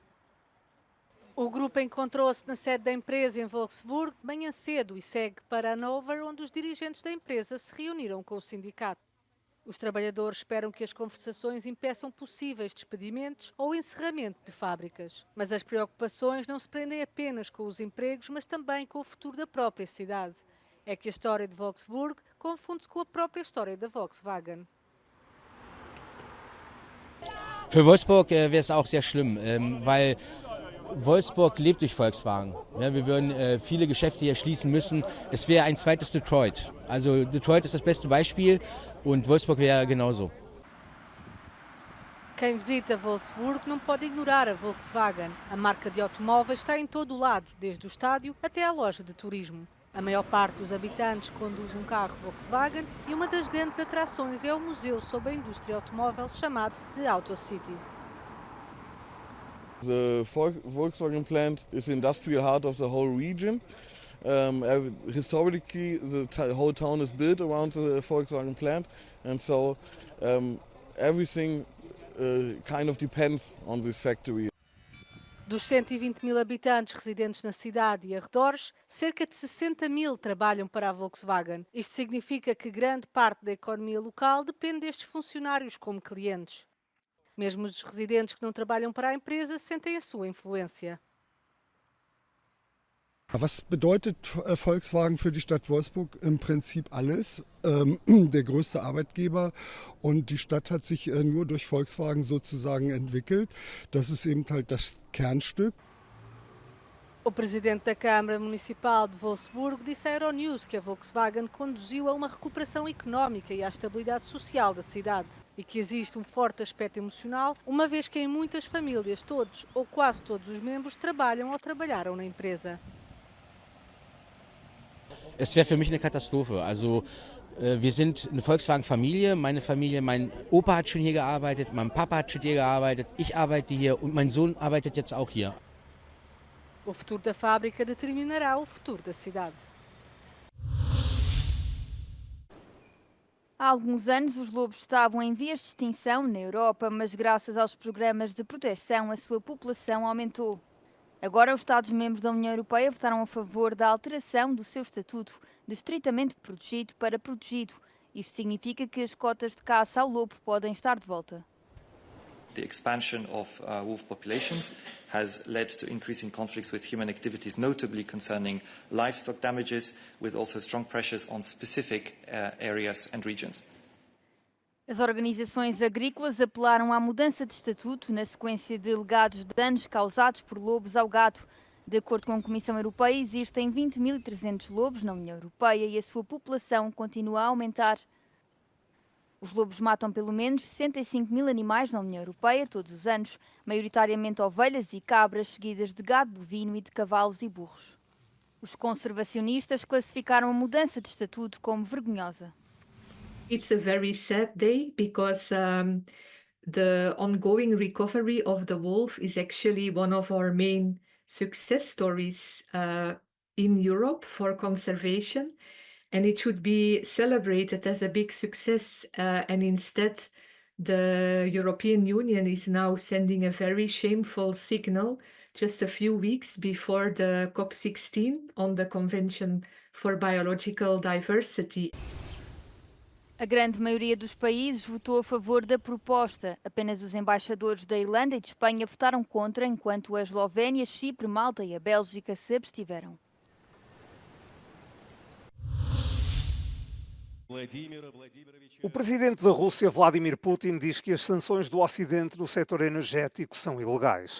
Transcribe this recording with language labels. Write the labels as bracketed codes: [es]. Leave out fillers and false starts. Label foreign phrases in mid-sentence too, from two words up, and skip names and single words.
[pt] O grupo encontrou-se na sede da empresa em Wolfsburg de manhã cedo e segue para Hannover, onde os dirigentes da empresa se reuniram com o sindicato. Os trabalhadores esperam que as conversações impeçam possíveis despedimentos ou encerramento de fábricas. Mas as preocupações não se prendem apenas com os empregos, mas também com o futuro da própria cidade. É que a história de Wolfsburg confunde-se com a própria história da Volkswagen. [de] Für Wolfsburg wäre es auch sehr schlimm, weil Wolfsburg lebt durch Volkswagen. Ja, wir würden viele Geschäfte hier schließen müssen. Es wäre ein zweites Detroit. Also Detroit ist das beste Beispiel und Wolfsburg wäre genauso. [pt] Quem visita Wolfsburg não pode ignorar a Volkswagen. A marca de automóveis está em todo o lado, desde o estádio até à loja de turismo. A maior parte dos habitantes conduz um carro Volkswagen e uma das grandes atrações é o museu sobre a indústria automóvel chamado de Auto City. [en] The Volkswagen plant is the industrial heart of the whole region. Historically, the whole town is built around the Volkswagen plant, and so everything kind of depends on this factory. [pt] Dos 120 mil habitantes residentes na cidade e arredores, cerca de 60 mil trabalham para a Volkswagen. Isto significa que grande parte da economia local depende destes funcionários como clientes. Mesmo os residentes que não trabalham para a empresa sentem a sua influência. [de] Was bedeutet Volkswagen für die Stadt Wolfsburg? Im Prinzip alles. Der größte Arbeitgeber und die Stadt hat sich nur durch Volkswagen sozusagen entwickelt. Das ist eben halt das Kernstück. [pt] O presidente da Câmara Municipal de Wolfsburg disse à Euronews que a Volkswagen conduziu a uma recuperação económica e à estabilidade social da cidade e que existe um forte aspecto emocional, uma vez que em muitas famílias todos ou quase todos os membros trabalham ou trabalharam na empresa. [de] Es wäre für mich eine Katastrophe. Also wir sind eine Volkswagen-Familie. Meine Familie, mein Opa hat schon hier gearbeitet, mein Papa hat schon hier gearbeitet, ich arbeite hier und mein Sohn arbeitet jetzt auch hier. [pt] O futuro da fábrica determinará o futuro da cidade. Há alguns anos, os lobos estavam em vias de extinção na Europa, mas graças aos programas de proteção, a sua população aumentou. Agora, os Estados-membros da União Europeia votaram a favor da alteração do seu estatuto de estritamente protegido para protegido. Isto significa que as cotas de caça ao lobo podem estar de volta. [en] The expansion of wolf populations has led to increasing conflicts with human activities, notably concerning livestock damages, with also strong pressures on specific areas and regions. [pt] As organizações agrícolas apelaram à mudança de estatuto na sequência de alegados danos causados por lobos ao gado. De acordo com a Comissão Europeia, existem 20.300 lobos na União Europeia e a sua população continua a aumentar. Os lobos matam pelo menos 65 mil animais na União Europeia todos os anos, maioritariamente ovelhas e cabras, seguidas de gado bovino e de cavalos e burros. Os conservacionistas classificaram a mudança de estatuto como vergonhosa. [en] It's a very sad day because the ongoing recovery of the wolf is actually one of our main success stories in Europe for conservation, and it should be celebrated as a big success. And instead, the European Union is now sending a very shameful signal just a few weeks before the COP16 on the Convention for Biological Diversity. [pt] A grande maioria dos países votou a favor da proposta. Apenas os embaixadores da Irlanda e de Espanha votaram contra, enquanto a Eslovénia, Chipre, Malta e a Bélgica se abstiveram. O presidente da Rússia, Vladimir Putin, diz que as sanções do Ocidente no setor energético são ilegais.